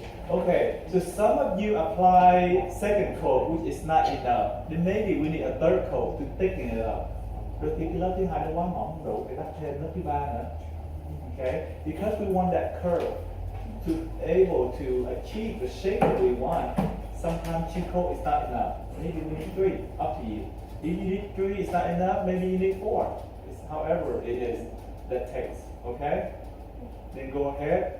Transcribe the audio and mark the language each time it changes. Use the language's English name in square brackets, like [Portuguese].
[English] Okay, so some of you apply second coat, which is not enough. Then maybe we need a third coat to thicken it up. [Vietnamese] Đôi khi cái lớp thứ hai nó quá mỏng không đủ, phải đắp thêm lớp thứ ba nữa. [English] Okay, because we want that curve to able to achieve the shape that we want. Sometimes 2 coat is not enough. Maybe we need 3. Up to you. If you need 3, it's not enough. Maybe you need 4. It's however it is that takes. Okay. Then go ahead.